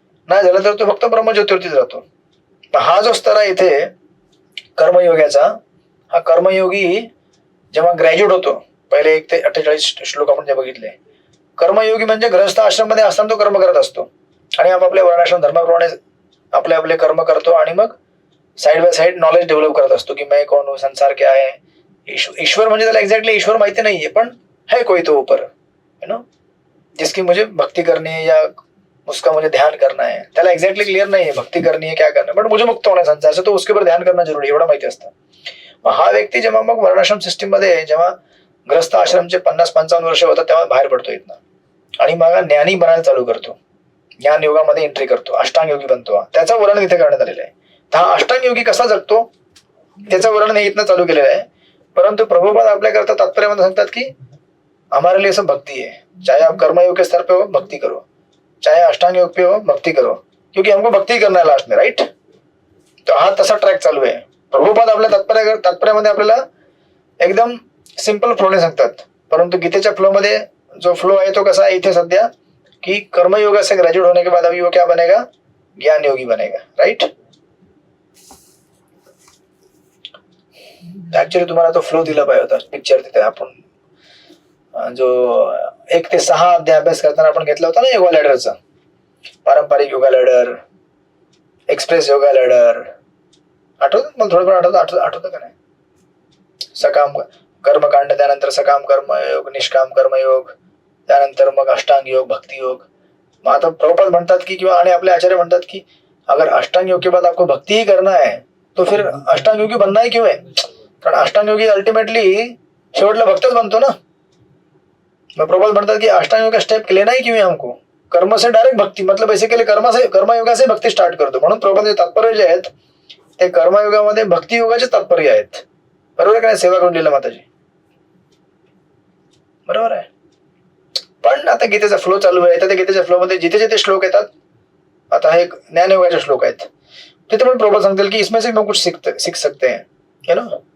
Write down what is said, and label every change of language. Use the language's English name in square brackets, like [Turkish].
[Marathi] नाही झालं तर तो फक्त ब्रह्मज्योतीवरतीच राहतो. हा जो स्तर आहे इथे कर्मयोगाचा, हा कर्मयोगी जेव्हा ग्रॅज्युएट होतो, पहिले 1 ते 48 श्लोक आपण जे बघितले, कर्मयोगी म्हणजे गृहस्थ आश्रम मध्ये असताना तो कर्म करत असतो आणि आपापल्या वर्णाश्रम धर्माप्रमाणे आपले आपले कर्म करतो आणि मग side by side knowledge develop करत असतो की [Hindi] मैं कौन हूँ, संसार क्या है. [Marathi] ईश्वर म्हणजे त्याला एक्झॅक्टली ईश्वर माहिती नाहीये, पण [Hindi] है कोई तो ऊपर, [English] you know, [Hindi] जिसकी मुझे भक्ति करनी है या उसका मुझे ध्यान करना है. [Marathi] त्याला एक्झॅक्टली क्लिअर नाही [Hindi] है भक्ती करनी है क्या करना है, बट मुझे मुक्त होना है संसार से, तो उसके ऊपर ध्यान करना जरुरी, [Marathi] एवढं माहिती असतं. हा व्यक्ती जेव्हा मग वर्णाश्रम सिस्टीम मध्ये जेव्हा ग्रस्त आश्रमचे 50-55 वर्ष होतात तेव्हा बाहेर पडतो इथनं आणि मग ज्ञानी बनायला चालू करतो, ज्ञान योगामध्ये एंट्री करतो, अष्टांग योगी बनतो. त्याचं वर्णन इथे करण्यात आलेलं आहे. हा अष्टांग योगी कसा जगतो त्याचं वर्णन इथनं चालू केलेलं आहे. परंतु प्रभुपाद आपल्या करता तात्पर्यामध्ये सांगतात की [Hindi] हमारे लिए सब भक्ति है, चाहे आप कर्मयोग के स्तर पे हो भक्ति करो, चाहे अष्टांग योग पे हो भक्ति करो, क्योंकि हमको भक्ति करना है लास्ट में, राइट. [Marathi] तो हा तसा ट्रॅक चालू आहे. प्रभुपाद आपल्या तात्पर्यामध्ये आपल्याला एकदम सिंपल फ्लोने सांगतात. परंतु गीतेच्या फ्लो मध्ये जो फ्लो आहे तो कसा आहे इथे सध्या कि [Hindi] कर्मयोग से ग्रेजुएट होने के बाद अभी वो क्या बनेगा, ज्ञान योगी बनेगा, राइट. [Marathi] ऍक्च्युअली तुम्हाला तो फ्लो दिला पाहिजे होता पिक्चर तिथे. आपण जो 1 ते 6 अध्याय अभ्यास करताना आपण घेतला होता ना योगा लॅडरचा, पारंपरिक yoga ladder, express yoga ladder, आठवतं मला थोडंफार आठवतं का नाही. सकाम कर्मकांड, त्यानंतर सकाम कर्मयोग, निष्काम कर्मयोग, त्यानंतर मग अष्टांग योग, भक्ति योग. मग आता प्रभुपाद म्हणतात की किंवा आणि आपले आचार्य म्हणतात की [Hindi] अगर अष्टांग योग के बाद आपको भक्ति ही करना है तो फिर अष्टांग योगी बनना ही क्यों है, [Marathi] कारण अष्टांग योगी अल्टिमेटली शेवटला भक्तच बनतो ना. मग प्रभुपाद म्हणतात की [Hindi] अष्टांग योग का स्टेप लेना ही क्यों है हमको, कर्म से डायरेक्ट भक्ति, मतलब बेसिकली कर्मयोगा से [Marathi] भक्ती स्टार्ट करतो. म्हणून प्रभुपाद तात्पर्य जे आहेत ते कर्मयोगामध्ये भक्ती योगाचे तात्पर्य आहेत. बरोबर का नाही सेवा करून लिहिलं माताजी, बरोबर आहे. पण आता गीतेचा फ्लो चालू आहे, तर त्या गीतेच्या फ्लो मध्ये जिथे जिथे श्लोक येतात आता हे ज्ञानयोगाचे श्लोक आहेत, तिथे पण प्रभू सांगतील की [Hindi] इसमें से हम कुछ सीख सकते हैं, है ना.